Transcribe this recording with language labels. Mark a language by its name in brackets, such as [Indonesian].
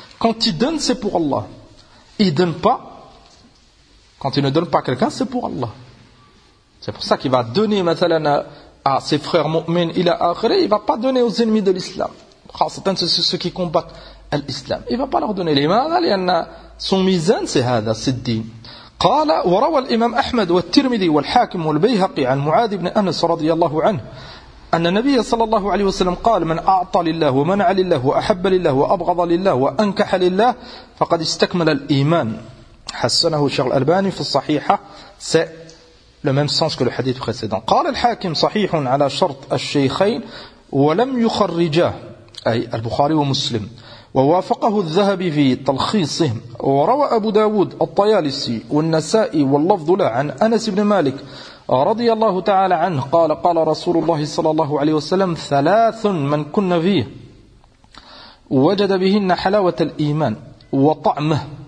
[French] Quand il donne, c'est pour Allah. Il donne pas, quand il ne donne pas à quelqu'un, c'est pour Allah. C'est pour ça qu'il va donner مثلاً, à ses frères [Arabic] mu'min ila akhri, [French] il ne va pas donner aux ennemis de l'islam. C'est ceux qui combattent l'islam. Il ne va pas leur donner. Son mizan, c'est هذا, c'est الدين. [Arabic] قال وروى الإمام أحمد والترمذي والحاكم والبيهقي عن معاذ بن أنس رضي الله عنه أن النبي صلى الله عليه وسلم قال من أعطى لله ومنع لله وأحب لله وأبغض لله وأنكح لله فقد استكمل الإيمان. حسنه الشيخ الألباني في الصحيحة [French] le même sens que le hadith précédent. [Arabic] قال الحاكم صحيح على شرط الشيخين ولم يخرجا أي البخاري ومسلم ووافقه الذهبي في تلخيصهم. وروى أبو داود الطيالسي والنسائي واللفظ له عن أنس بن مالك رضي الله تعالى عنه قال قال رسول الله صلى الله عليه وسلم ثلاث من كن فيه وجد بهن حلاوة الإيمان وطعمه.